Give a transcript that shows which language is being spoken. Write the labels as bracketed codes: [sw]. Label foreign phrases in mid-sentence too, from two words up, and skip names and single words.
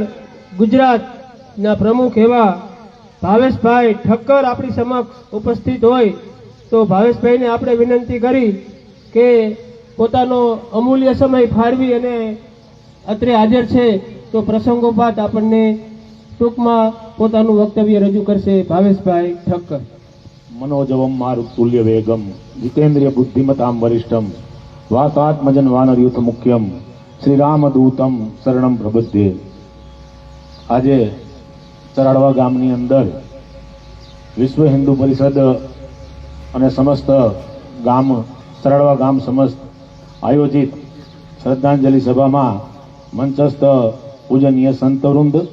[gu] ગુજરાતના પ્રમુખ એવા ભાવેશભાઈ ઠક્કર આપણી સમક્ષ ઉપસ્થિત હોય તો ભાવેશભાઈને આપણે વિનંતી કરી કે પોતાનો અમૂલ્ય સમય ફાળવી અને અત્રે હાજર છે તો પ્રસંગોપાત આપણને ટૂંકમાં પોતાનું વક્તવ્ય રજૂ કરશે ભાવેશભાઈ ઠક્કર. [sa] मनोजवम मारुतुल्य वेगम जितेन्द्रिय बुद्धिमताम वरिष्ठम वातात्मजन वानरयुथ मुख्यम श्री रामदूतम शरणम प्रबुद्धे. [gu] આજે ચરાડવા ગામની અંદર વિશ્વ હિન્દુ પરિષદ અને સમસ્ત ગામ ચરાડવા ગામ સમસ્ત આયોજિત શ્રદ્ધાંજલિ સભામાં મંચસ્થ પૂજનીય સંતવૃંદ,